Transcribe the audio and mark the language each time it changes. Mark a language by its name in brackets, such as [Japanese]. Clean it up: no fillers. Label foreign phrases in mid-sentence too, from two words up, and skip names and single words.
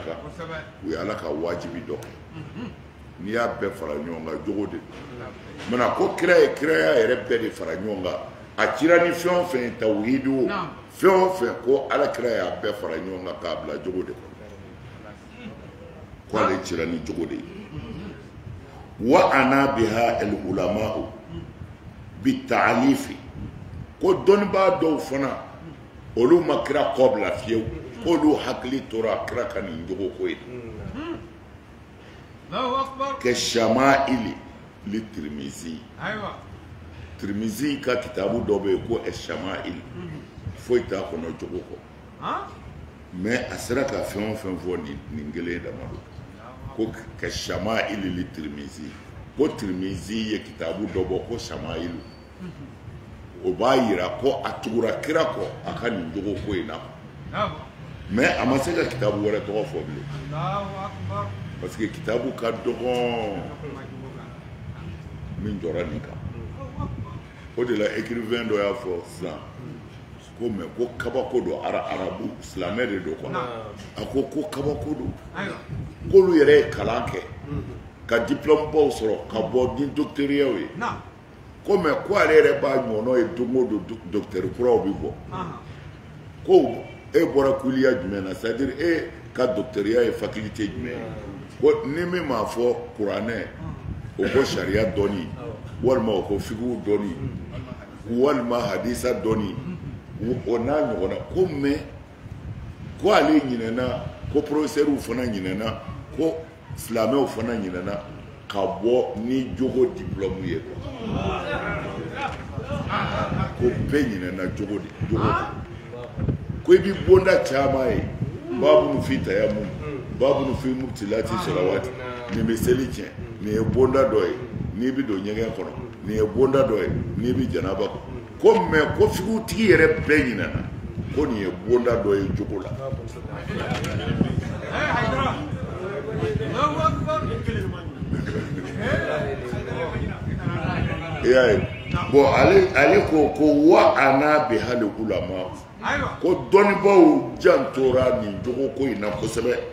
[Bambara] kan u ye ala ka wajibi dɔ kɛ n'i y'a bɛɛ fara ɲɔgɔn kan jogo de mana ko kira ye kiraya yɛrɛ bɛɛ de fara ɲɔgɔn kan a cira ni fɛn o fɛn ye tawhidi o fɛn o fɛn ko ala kira y'a bɛɛ fara ɲɔgɔn kan k'a bila jogo de kɔnɔ ko ale cira ni jogo de ye [Arabic] وعنى بها العلماء بتآليف [Bambara] ko dɔnnibaa dɔw fana olu ma kira kɔ bila fiyewu k'olu hakili tora kira ka nin jogo ko ye kɛ shama'ili li Tirmizi Tirmizi ka kitabu dɔ bɛ yen ko shama'ili foyi t'a kɔnɔ jogo kɔ mais a sera ka fɛn o fɛn fɔ nin kelen dama don ko kɛ shama'ili li Tirmizi ko Tirmizi ye kitabu dɔ bɔ ko shama'ilu o b'a yira ko a tugura kira kɔ a ka nin jogo ko in na mais a ma se ka kitabu wɛrɛ tɔgɔ fɔ bilen parce que kitabu ka dɔgɔn min jɔra nin kan o de la écrivain dɔ y'a fɔ sisan ko mais ko kabako don arabu silamɛ de don quoi a ko kabako don k'olu yɛrɛ ye kalan kɛ ka diplôme baw sɔrɔ ka bɔ ni docteuriyaw ye ko mais ko ale yɛrɛ b'a ɲɔgɔnɔ ye don o don docteur kuraw bɛ bɔ ko e bɔra kuliya jumɛn na [French] c'est à dire [Bambara] e ka docteuriya ye faculté jumɛn ye ko ni min m'a fɔ kuranɛ o ko sariya dɔnni walima o ko fikihu dɔnni walima hadisa dɔnni o n'a ɲɔgɔnna ko mais ko ale ɲinɛna ko professeur fana ɲinɛna ko silamɛw fana ɲinɛna ka bɔ ni jogo diplôme ye ko bɛɛ ɲinɛna jogo de ko i bɛ bonda caman ye [Arabic] باب في تيمم باب في مبطلات صلوات [Bambara] nin bɛ seli tiɲɛ nin ye bonda dɔ ye n'i bɛ don ɲɛgɛn kɔnɔ nin ye bonda dɔ ye n'i bɛ janaba ko mais ko fikutigi yɛrɛ bɛɛ ɲinɛna ko nin ye bonda dɔ ye jogo la i y'a ye bon ale ko [Arabic] وعنى بحال العلماء [Bambara] ko dɔnnibaw jantora nin jogo ko in na kosɛbɛ